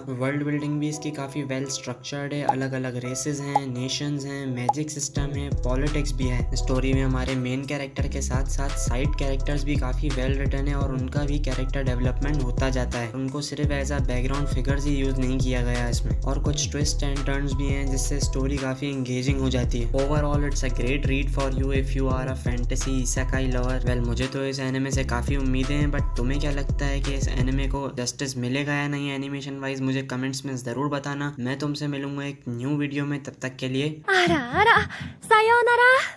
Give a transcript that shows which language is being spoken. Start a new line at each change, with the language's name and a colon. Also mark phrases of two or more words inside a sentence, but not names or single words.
English: world building
Hindi: भी इसकी काफी
English: well structured
Hindi: है, अलग अलग रेसेस हैं, नेशंस हैं,
English: magic system
Hindi: है, पॉलिटिक्स भी है। स्टोरी में हमारे
English: main character
Hindi: के साथ साथ
English: side characters
Hindi: भी काफी
English: well written
Hindi: है और उनका भी
English: character development
Hindi: होता जाता है। है, उनको सिर्फ
English: as a background figures
Hindi: ही यूज नहीं किया गया है इसमें, और कुछ
English: twist and turns
Hindi: भी हैं जिससे स्टोरी काफी एंगेजिंग हो जाती है।
English: overall it's a great read for you if you are a fantasy isekai lover.
Hindi: वेल, मुझे तो इस एनिमे से काफी उम्मीदें हैं, बट तुम्हें क्या लगता है कि इस एनिमे को जस्टिस मिलेगा या नहीं
English: animation wise?
Hindi: मुझे कमेंट्स में जरूर बताना। मैं तुमसे मिलूंगा एक
English: new video
Hindi: में, तब तक के लिए
Japanese: あらあら、さようなら。